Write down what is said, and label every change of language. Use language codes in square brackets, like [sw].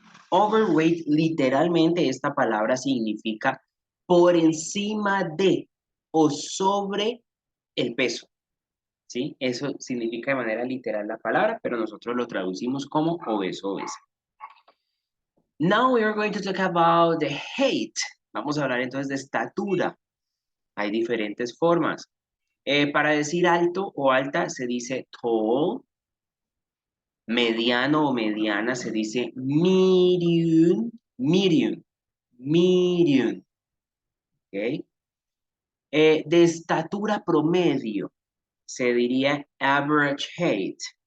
[es] Overweight, literalmente esta palabra significa por encima de o sobre el peso. ¿Sí? Eso significa de manera literal la palabra, pero nosotros lo traducimos como obeso, obesa. [en] Now we are going to talk about the height. [es] Vamos a hablar entonces de estatura. Hay diferentes formas. Para decir alto o alta se dice tall. Mediano o mediana se dice medium. Medium. Medium. ¿Ok? De estatura promedio se diría average height.